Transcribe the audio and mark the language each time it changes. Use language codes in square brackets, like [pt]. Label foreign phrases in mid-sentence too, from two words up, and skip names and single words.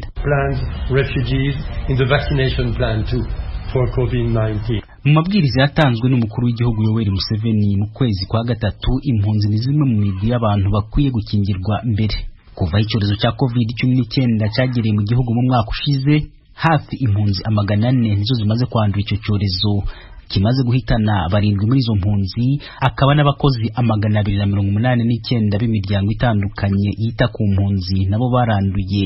[en] Plans refugees in the vaccination plan too for COVID-19. [rw] Mu mabwiriza yatanzwe n'umukuru w'igihugu Yoweri Museveni mu kwezi kwa gatatu, impunzi ni zimwe mu migwi y'abantu bakwiye gukingirwa mbere. Kuva icyorezo cya COVID-19 cyagereye mu gihugu mu mwaka ushize, hafi impunzi 400 nizo zimaze kwandura icyo cyorezo kimaze guhitana 7 muri izo mpunzi, akaba n'abakozi 289 b'imiryango itandukanye yita ku mpunzi nabo baranduye.